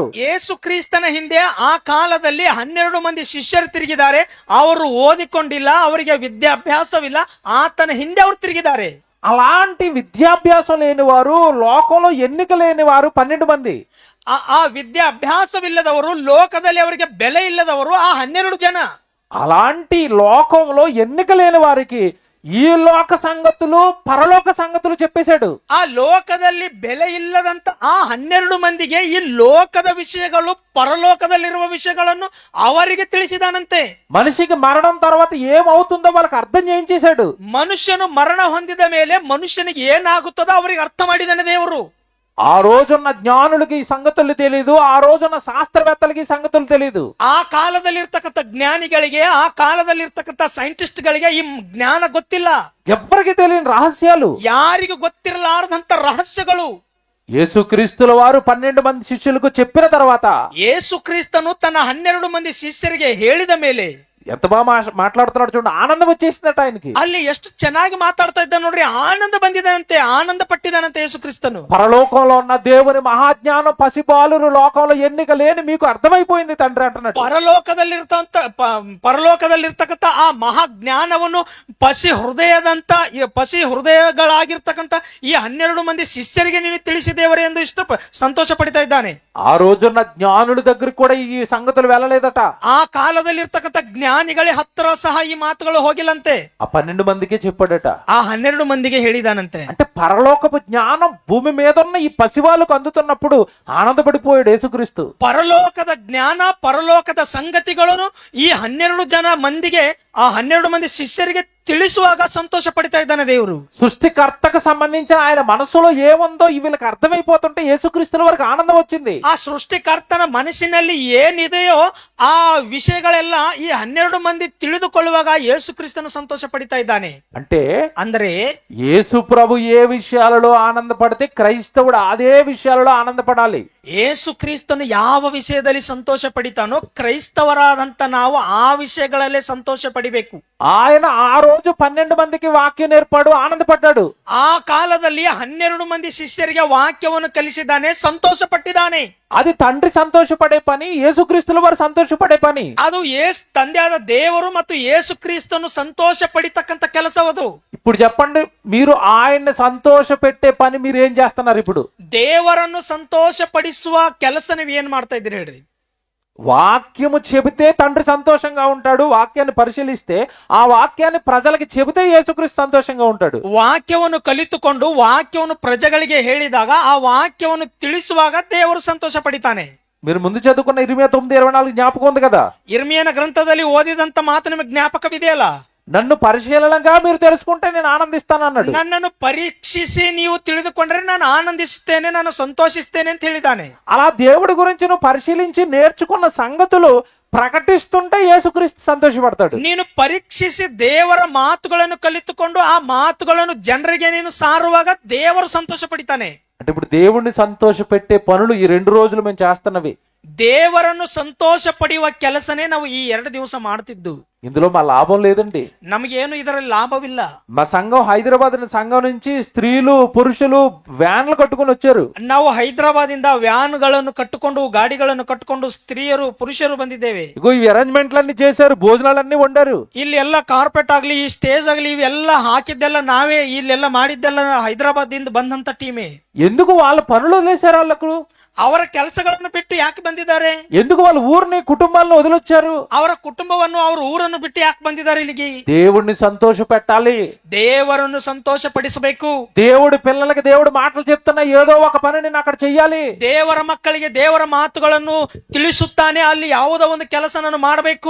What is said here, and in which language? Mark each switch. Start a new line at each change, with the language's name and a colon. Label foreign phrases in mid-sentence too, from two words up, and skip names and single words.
Kannada: ಯೇಸು ಕ್ರಿಸ್ತನ ಹಿಂದೆ ಆ ಕಾಲದಲ್ಲಿ 12 ಮಂದಿ ಶಿಷ್ಯರು ತಿರುಗಿದ್ದಾರೆ. ಅವರು ಓದಿಕೊಂಡಿಲ್ಲ, ಅವರಿಗೆ ವಿದ್ಯಾಭ್ಯಾಸವಿಲ್ಲ. ಆತನ ಹಿಂದೆ ಅವರು ತಿರುಗಿದ್ದಾರೆ.
Telugu: అలాంటి విద్యాభ్యాసం లేని వారు, లోకంలో ఎన్నిక లేని వారు 12 మంది.
Kannada: ಆ ವಿದ್ಯಾಭ್ಯಾಸವಿಲ್ಲದವರು, ಲೋಕದಲ್ಲಿ ಅವರಿಗೆ ಬೆಲೆ ಇಲ್ಲದವರು ಆ 12 ಜನ.
Telugu: అలాంటి లోకంలో ఎన్నిక లేని వారికి ఈ లోక సంగతులు, పరలోక సంగతులు చెప్పేశాడు.
Kannada: ಆ ಲೋಕದಲ್ಲಿ ಬೆಲೆ ಇಲ್ಲದಂತ ಆ 12 ಮಂದಿಗೆ ಈ ಲೋಕದ ವಿಷಯಗಳು, పరలోకದಲ್ಲಿರುವ విషయಗಳನ್ನು ಅವರಿಗೆ ತಿಳಿಸಿದಾನಂತೆ.
Telugu: మనిషికి మరణం తర్వాత ఏమవుతుందో వాళ్ళకి అర్థం చేయించేశాడు.
Kannada: ಮನುಷ್ಯನು ಮರಣ ಹೊಂದಿದ ಮೇಲೆ ಮನುಷ್ಯನಿಗೆ ಏನಾಗುತ್ತದೋ ಅವರಿಗೆ ಅರ್ಥ ಮಾಡಿದಾನೆ ದೇವರು.
Telugu: ఆ రోజున్న జ్ఞానులకి ఈ సంగతులు తెలియదు, ఆ రోజున్న శాస్త్రవేత్తలకి ఈ సంగతులు తెలియదు.
Kannada: ಆ ಕಾಲದಲ್ಲಿರ್ತಕ್ಕಂಥ ಜ್ಞಾನಿಗಳಿಗೆ, ಆ ಕಾಲದಲ್ಲಿರ್ತಕ್ಕಂಥ ಸೈಂಟಿಸ್ಟ್ ಗಳಿಗೆ ಈ ಜ್ಞಾನ ಗೊತ್ತಿಲ್ಲ.
Telugu: ఎవ్వరికి తెలియని రహస్యాలు,
Kannada: ಯಾರಿಗೂ ಗೊತ್ತಿರಲಾರದಂತ ರಹಸ್ಯಗಳು
Telugu: యేసుక్రీస్తుల వారు 12 మంది శిష్యులకు చెప్పిన తర్వాత,
Kannada: ಯೇಸು ಕ್ರಿಸ್ತನು ತನ್ನ 12 ಮಂದಿ ಶಿಷ್ಯರಿಗೆ ಹೇಳಿದ ಮೇಲೆ
Telugu: ఎంత బాగా మాట్లాడుతున్నాడు చూడండి. ఆనందం వచ్చేసిందట ఆయనకి.
Kannada: ಅಲ್ಲಿ ಎಷ್ಟು ಚೆನ್ನಾಗಿ ಮಾತಾಡ್ತಾ ಇದ್ದ ನೋಡ್ರಿ. ಆನಂದ ಬಂದಿದ್ದಾನಂತೆ, ಆನಂದ ಪಟ್ಟಿದ್ದಾನಂತೆ ಯೇಸು ಕ್ರಿಸ್ತನು.
Telugu: పరలోకంలో ఉన్న దేవుని మహాజ్ఞానం పసిబాలురు లోకంలో ఎన్నిక లేని మీకు అర్థమైపోయింది తండ్రి అంటున్నాడు.
Kannada: ಪರಲೋಕದಲ್ಲಿರ್ತಕ್ಕಂಥ ಆ ಮಹಾಜ್ಞಾನವನ್ನು ಪಸಿ ಹೃದಯಗಳಾಗಿರ್ತಕ್ಕಂಥ ಈ 12 ಮಂದಿ ಶಿಷ್ಯರಿಗೆ ನೀನು ತಿಳಿಸಿದೇವರೇ ಎಂದು ಸಂತೋಷ ಪಡ್ತಾ ಇದ್ದಾನೆ.
Telugu: ఆ రోజున్న జ్ఞానుల దగ్గరికి కూడా ఈ సంగతులు వెళ్ళలేదట.
Kannada: ಆ ಕಾಲದಲ್ಲಿರ್ತಕ್ಕಂಥ ಜ್ಞಾನಿಗಳೇ ಹತ್ತಿರ ಸಹ ಈ ಮಾತುಗಳು ಹೋಗಿಲ್ಲಂತೆ.
Telugu: ఆ 12 మందికే చెప్పాడట.
Kannada: ಆ 12 ಮಂದಿಗೆ ಹೇಳಿದಾನಂತೆ.
Telugu: అంటే పరలోకపు జ్ఞానం భూమి మీద ఉన్న ఈ పసివాళ్ళకు అందుతున్నప్పుడు ఆనందపడిపోయాడు యేసుక్రీస్తు.
Kannada: ಪರಲೋಕದ ಜ್ಞಾನ, ಪರಲೋಕದ ಸಂಗತಿಗಳನ್ನು ಈ 12 ಜನ ಮಂದಿಗೆ, ಆ 12 ಮಂದಿ ಶಿಷ್ಯರಿಗೆ ತಿಳಿಸುವಾಗ ಸಂತೋಷ ಪಡ್ತಾ ಇದ್ದಾನೆ ದೇವರು.
Telugu: సృష్టికర్తకు సంబంధించిన ఆయన మనసులో ఏముందో వీళ్ళకి అర్థమైపోతుంటే యేసుక్రీస్తుల వారికి ఆనందం వచ్చింది.
Kannada: ಆ ಸೃಷ್ಟಿಕರ್ತನ ಮನಸ್ಸಿನಲ್ಲಿ ಏನಿದೆಯೋ ಆ ವಿಷಯಗಳೆಲ್ಲ ಈ 12 ಮಂದಿ ತಿಳಿದುಕೊಳ್ಳುವಾಗ ಯೇಸು ಕ್ರಿಸ್ತನು ಸಂತೋಷ ಪಡ್ತಾ ಇದ್ದಾನೆ.
Telugu: అంటే
Kannada: ಅಂದ್ರೆ
Telugu: యేసు ప్రభు ఏ విషయాలలో ఆనందపడితే క్రైస్తవుడు అదే విషయాలలో ఆనందపడాలి.
Kannada: ಯೇಸು ಕ್ರಿಸ್ತನು ಯಾವ ವಿಷಯದಲ್ಲಿ ಸಂತೋಷ ಪಡಿತಾನೋ ಕ್ರೈಸ್ತವರಾದಂತ ನಾವು ಆ ವಿಷಯಗಳಲ್ಲೇ ಸಂತೋಷ ಪಡಿಬೇಕು.
Telugu: ఆయన ఆ రోజు 12 మందికి వాక్యం నేర్పాడు, ఆనందపడ్డాడు.
Kannada: ಆ ಕಾಲದಲ್ಲಿ 12 ಮಂದಿ ಶಿಷ್ಯರಿಗೆ ವಾಕ್ಯವನ್ನು ಕಲಿಸಿದ್ದಾನೆ, ಸಂತೋಷ ಪಟ್ಟಿದ್ದಾನೆ.
Telugu: అది తండ్రి సంతోషపడే పని, యేసుక్రీస్తుల వారు సంతోషపడే పని.
Kannada: ಅದು ತಂದೆಯಾದ ದೇವರು ಮತ್ತು ಯೇಸು ಕ್ರಿಸ್ತನು ಸಂತೋಷ ಪಡಿತಕ್ಕಂತ ಕೆಲಸವದು.
Telugu: ఇప్పుడు చెప్పండి, మీరు ఆయన్ని సంతోష పెట్టే పని మీరు ఏం చేస్తున్నారు? ఇప్పుడు
Kannada: ದೇವರನ್ನು ಸಂತೋಷ ಪಡಿಸುವ ಕೆಲಸ ನೀವು ಏನ್ ಮಾಡ್ತಾ ಇದ್ದೀರಿ ಹೇಳ್ರಿ?
Telugu: వాక్యము చెబితే తండ్రి సంతోషంగా ఉంటాడు. వాక్యాన్ని పరిశీలిస్తే ఆ వాక్యాన్ని ప్రజలకి చెబితే యేసుక్రీస్తు సంతోషంగా ఉంటాడు.
Kannada: ವಾಕ್ಯವನ್ನು ಕಲಿತುಕೊಂಡು ವಾಕ್ಯವನ್ನು ಪ್ರಜೆಗಳಿಗೆ ಹೇಳಿದಾಗ, ಆ ವಾಕ್ಯವನ್ನು ತಿಳಿಸುವಾಗ ದೇವರು ಸಂತೋಷ ಪಡಿತಾನೆ.
Telugu: మీరు ముందు చదువుకున్న 29:24 జ్ఞాపకం ఉంది కదా.
Kannada: ಇರ್ಮಿಯನ ಗ್ರಂಥದಲ್ಲಿ ಓದಿದಂತ ಮಾತು ನಿಮಗೆ ಜ್ಞಾಪಕವಿದೆಯಲ್ಲ?
Telugu: నన్ను పరిశీలనగా మీరు తెలుసుకుంటే నేను ఆనందిస్తాను అన్నాడు.
Kannada: ನನ್ನನ್ನು ಪರೀಕ್ಷಿಸಿ ನೀವು ತಿಳಿದುಕೊಂಡ್ರೆ ನಾನು ಆನಂದಿಸುತ್ತೇನೆ, ನಾನು ಸಂತೋಷಿಸ್ತೇನೆ ಅಂತ ಹೇಳಿದ್ದಾನೆ.
Telugu: అలా దేవుడి గురించి నువ్వు పరిశీలించి నేర్చుకున్న సంగతులు ప్రకటిస్తుంటే యేసుక్రీస్తు సంతోషపడతాడు.
Kannada: ನೀನು ಪರೀಕ್ಷಿಸಿ ದೇವರ ಮಾತುಗಳನ್ನು ಕಲಿತುಕೊಂಡು ಆ ಮಾತುಗಳನ್ನು ಜನರಿಗೆ ನೀನು ಸಾರುವಾಗ ದೇವರು ಸಂತೋಷ ಪಡಿತಾನೆ.
Telugu: అంటే ఇప్పుడు దేవుడిని సంతోష పెట్టే పనులు ఈ 2 రోజులు మేము చేస్తున్నవి.
Kannada: ದೇವರನ್ನು ಸಂತೋಷ ಪಡೆಯುವ ಕೆಲಸನೇ ನಾವು ಈ 2 ದಿವಸ ಮಾಡ್ತಿದ್ದು.
Telugu: ఇందులో మా లాభం లేదండి.
Kannada: ನಮಗೇನು ಇದರಲ್ಲಿ ಲಾಭವಿಲ್ಲ.
Telugu: మా సంఘం హైదరాబాద్ సంఘం నుంచి స్త్రీలు పురుషులు వ్యాన్లు కట్టుకొని వచ్చారు.
Kannada: ನಾವು ಹೈದರಾಬಾದ್ ಇಂದ ವ್ಯಾನ್ಗಳನ್ನು ಕಟ್ಟಿಕೊಂಡು ಗಾಡಿಗಳನ್ನು ಕಟ್ಟಿಕೊಂಡು ಸ್ತ್ರೀಯರು ಪುರುಷರು ಬಂದಿದ್ದೇವೆ.
Telugu: ఇగో ఈ అరేంజ్మెంట్లన్నీ చేశారు, భోజనాలన్నీ వండారు.
Kannada: ಇಲ್ಲಿ ಎಲ್ಲ ಕಾರ್ಪೆಟ್ ಆಗ್ಲಿ, ಈ ಸ್ಟೇಜ್ ಆಗ್ಲಿ, ಇವೆಲ್ಲ ಹಾಕಿದ್ದೆಲ್ಲ ನಾವೇ, ಇಲ್ಲೆಲ್ಲ ಮಾಡಿದ್ದೆಲ್ಲ ಹೈದರಾಬಾದ್ ಇಂದ ಬಂದಂತ ಟೀಮೇ.
Telugu: ఎందుకు వాళ్ళ పనులు వదిలేశారు? వాళ్ళకు
Kannada: ಅವರ ಕೆಲಸಗಳನ್ನು ಬಿಟ್ಟು ಯಾಕೆ ಬಂದಿದ್ದಾರೆ?
Telugu: ఎందుకు వాళ్ళ ఊరిని కుటుంబాలను వదిలొచ్చారు?
Kannada: ಅವರ ಕುಟುಂಬವನ್ನು, ಅವರ ಊರನ್ನು ಬಿಟ್ಟು ಯಾಕೆ ಬಂದಿದ್ದಾರೆ ಇಲ್ಲಿಗೆ?
Telugu: దేవుడిని సంతోష పెట్టాలి,
Kannada: ದೇವರನ್ನು ಸಂತೋಷ ಪಡಿಸಬೇಕು.
Telugu: దేవుడి పిల్లలకి దేవుడు మాటలు చెప్తున్నా ఏదో ఒక పని నేను అక్కడ చెయ్యాలి.
Kannada: ದೇವರ ಮಕ್ಕಳಿಗೆ ದೇವರ ಮಾತುಗಳನ್ನು ತಿಳಿಸುತ್ತಾನೆ, ಅಲ್ಲಿ ಯಾವುದೋ ಒಂದು ಕೆಲಸ ನಾನು ಮಾಡಬೇಕು.